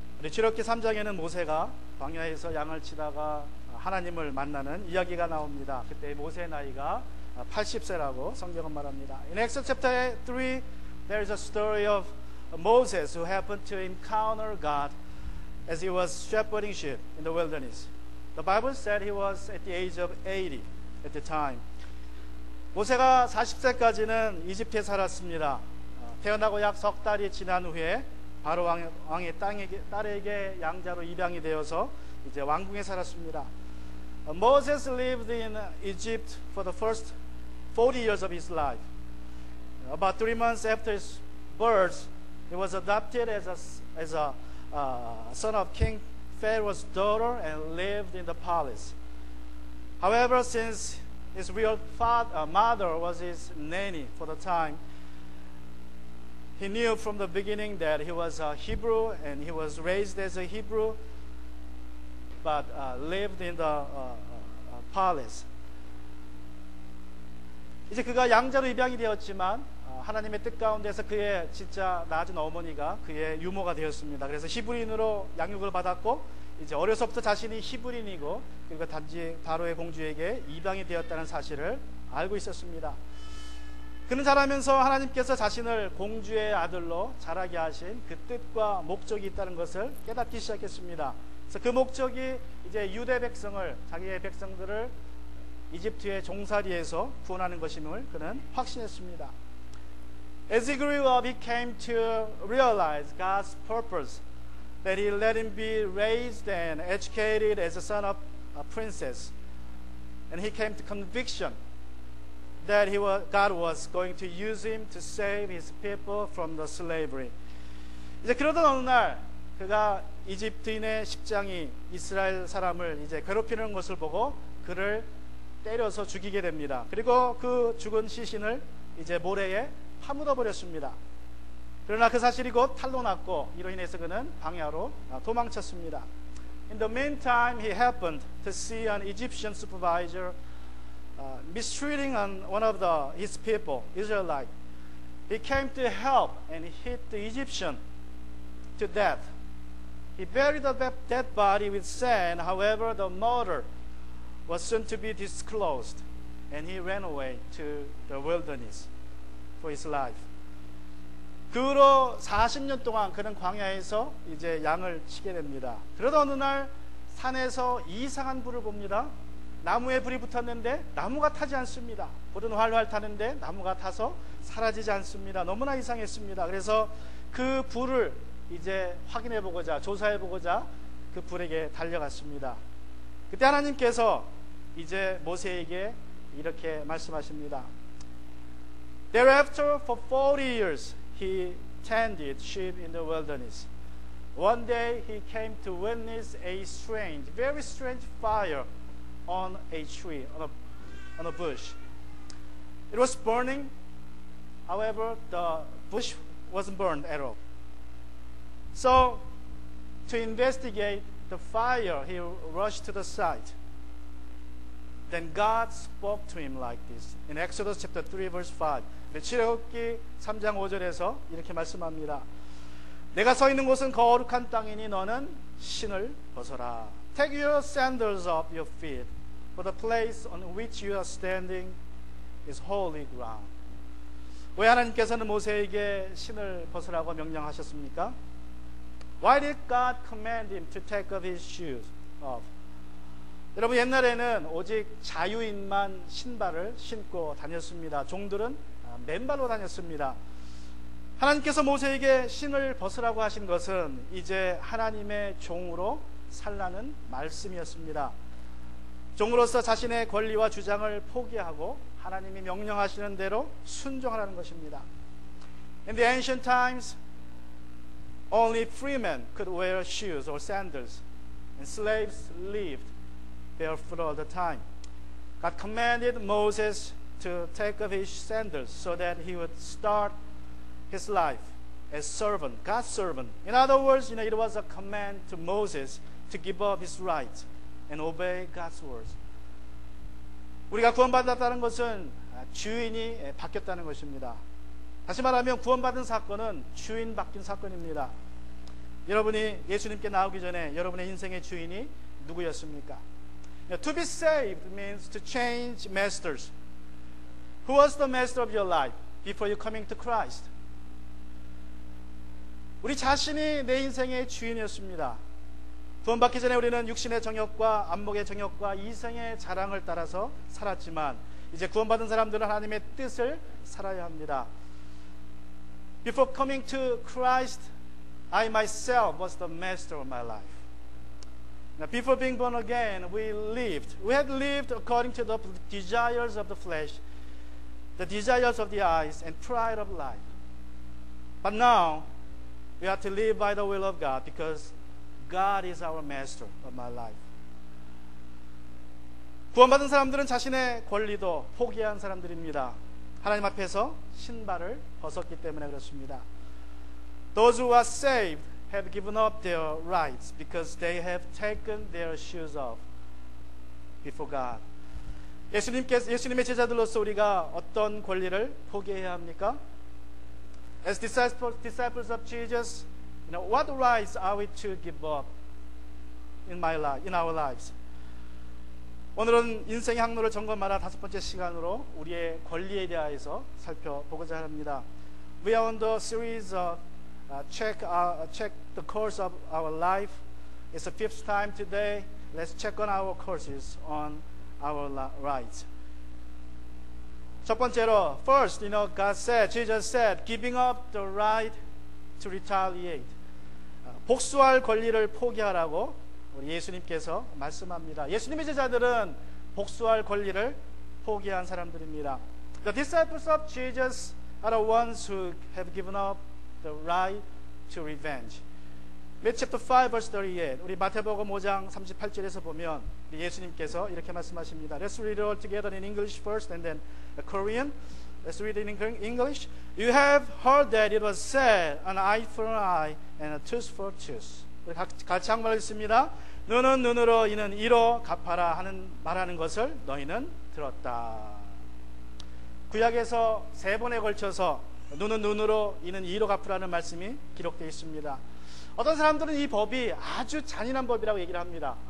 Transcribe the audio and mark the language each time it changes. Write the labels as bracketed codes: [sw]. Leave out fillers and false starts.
[ko] 출애굽기 3장에는 모세가 광야에서 양을 치다가 하나님을 만나는 이야기가 나옵니다. 그때 모세의 나이가 80세라고 성경은 말합니다. [en] In Exodus chapter 3, there is a story of Moses who happened to encounter God as he was shepherding sheep in the wilderness. The Bible said he was at the age of 80 at the time. [ko] 모세가 40세까지는 이집트에 살았습니다. 태어나고 약 석 달이 지난 후에 바로 왕의 딸에게 양자로 입양이 되어서 이제 왕궁에 살았습니다. [en] Moses lived in Egypt for the first 40 years of his life. About 3 months after his birth, he was adopted as a son of King Pharaoh's daughter and lived in the palace. However, since his real mother was his nanny for the time, he knew from the beginning that he was a Hebrew and he was raised as a Hebrew, but lived in the palace. [ko] 이제 그가 양자로 입양이 되었지만 하나님의 뜻 가운데서 그의 진짜 낳은 어머니가 그의 유모가 되었습니다. 그래서 히브리인으로 양육을 받았고 이제 어려서부터 자신이 히브리인이고 그리고 단지 바로의 공주에게 입양이 되었다는 사실을 알고 있었습니다. 그는 자라면서 하나님께서 자신을 공주의 아들로 자라게 하신 그 뜻과 목적이 있다는 것을 깨닫기 시작했습니다. 그래서 그 목적이 이제 유대 백성을, 자기의 백성들을 이집트의 종살이에서 구원하는 것임을 그는 확신했습니다. [en] As he grew up, he came to realize God's purpose, that he let him be raised and educated as a son of a princess. And he came to conviction that God was going to use him to save his people from the slavery. [ko] 이제 그러던 어느 날 그가 이집트인의 십장이 이스라엘 사람을 이제 괴롭히는 것을 보고 그를 때려서 죽이게 됩니다. 그리고 그 죽은 시신을 이제 모래에 파묻어 버렸습니다. 그러나 그 사실이 곧 탄로났고 이로 인해서 그는 광야로 도망쳤습니다. [en] In the meantime, he happened to see an Egyptian supervisor mistreating one of his people, Israelite. He came to help and hit the Egyptian to death. He buried the dead body with sand. However, the murder was soon to be disclosed, and he ran away to the wilderness for his life. [ko] 그 후로 40년 동안 그는 광야에서 이제 양을 치게 됩니다. 그러다 어느 날 산에서 이상한 불을 봅니다. 나무에 불이 붙었는데 나무가 타지 않습니다. 불은 활활 타는데 나무가 타서 사라지지 않습니다. 너무나 이상했습니다. 그래서 그 불을 이제 확인해 보고자, 조사해 보고자 그 불에게 달려갔습니다. 그때 하나님께서 이제 모세에게 이렇게 말씀하십니다. [en] Thereafter for 40 years he tended sheep in the wilderness. One day he came to witness a strange, very strange fire on a tree, on a bush. It was burning. However, the bush wasn't burned at all. So, to investigate the fire, he rushed to the site. Then God spoke to him like this. In Exodus chapter 3 verse 5. [ko] 출애굽기 3장 5절에서 이렇게 말씀합니다. 내가 서 있는 곳은 거룩한 땅이니 너는 신을 벗어라. [en] Take your sandals off your feet, for the place on which you are standing is holy ground. [ko] 왜 하나님께서는 모세에게 신을 벗으라고 명령하셨습니까? [en] Why did God command him to take off his shoes off? [ko] 여러분, 옛날에는 오직 자유인만 신발을 신고 다녔습니다. 종들은 맨발로 다녔습니다. 하나님께서 모세에게 신을 벗으라고 하신 것은 이제 하나님의 종으로 살라는 말씀이었습니다. 종으로서 자신의 권리와 주장을 포기하고 하나님이 명령하시는 대로 순종하라는 것입니다. [en] In the ancient times, only free men could wear shoes or sandals, and slaves lived barefoot all the time. God commanded Moses to take off his sandals so that he would start his life as servant, God's servant. In other words, it was a command to Moses to give up his rights and obey God's words. [ko] 우리가 구원받았다는 것은 주인이 바뀌었다는 것입니다. 다시 말하면 구원받은 사건은 주인 바뀐 사건입니다. 여러분이 예수님께 나오기 전에 여러분의 인생의 주인이 누구였습니까? [en] To be saved means to change masters. Who was the master of your life before you coming to Christ? [ko] 우리 자신이 내 인생의 주인이었습니다. 구원받기 전에 우리는 육신의 정욕과 안목의 정욕과 이성의 자랑을 따라서 살았지만 이제 구원받은 사람들은 하나님의 뜻을 살아야 합니다. [en] Before coming to Christ, I myself was the master of my life. Now, before being born again, we had lived according to the desires of the flesh, the desires of the eyes, and pride of life. But now, we have to live by the will of God because God is our master of my life. [ko] 구원받은 사람들은 자신의 권리도 포기한 사람들입니다. 하나님 앞에서 신발을 벗었기 때문에 그렇습니다. [en] Those who are saved have given up their rights because they have taken their shoes off before God. [ko] 예수님의 제자들로서 우리가 어떤 권리를 포기해야 합니까? [en] As disciples of Jesus, what rights are we to give up in our lives? [ko] 오늘은 인생의 항로를 점검하라 5번째 시간으로 우리의 권리에 대해서 살펴보고자 합니다. [en] We are on the series of check the course of our life. It's the 5th time today. Let's check on our courses on our rights. [ko] 첫 번째로, [en] first, Jesus said, giving up the right to retaliate. [ko] 복수할 권리를 포기하라고 우리 예수님께서 말씀합니다. 예수님의 제자들은 복수할 권리를 포기한 사람들입니다. [en] The disciples of Jesus are the ones who have given up the right to revenge. Matthew chapter 5 verse 38. [ko] 우리 마태복음 5장 38절에서 보면 예수님께서 이렇게 말씀하십니다. [en] Let's read it all together in English first and then Korean. Let's read it in English. You have heard that it was said, an eye for an eye and a tooth for a tooth. [ko] 우리 같이 한번 읽습니다. 눈은 눈으로 이는 이로 갚아라 하는 말하는 것을 너희는 들었다. 구약에서 3번에 걸쳐서 눈은 눈으로 이는 이로 갚으라는 말씀이 기록되어 있습니다. 어떤 사람들은 이 법이 아주 잔인한 법이라고 얘기를 합니다.